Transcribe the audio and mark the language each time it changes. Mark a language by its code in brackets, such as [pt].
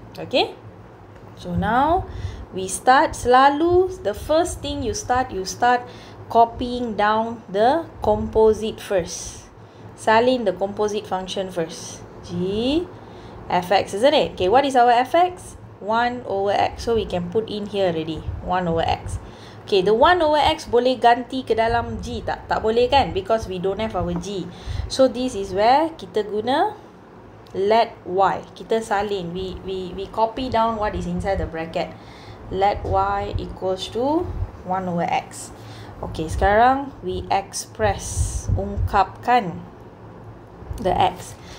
[en] Okay, so now we start. [ms] Selalu [en] the first thing you start copying down the composite first. [ms] Salin [en] the composite function first. G fx, isn't it? Okay, what is our fx? 1/x. So we can put in here already, 1/x. [ms] Okay, the 1/x boleh ganti ke dalam G tak? Tak boleh kan? [en] Because we don't have our G. So this is where [ms] kita guna [en] let y. [ms] Kita salin. [en] We copy down what is inside the bracket. Let y equals to 1/x. Okay, [ms] sekarang [en] we express, [ms] ungkapkan [en] the x.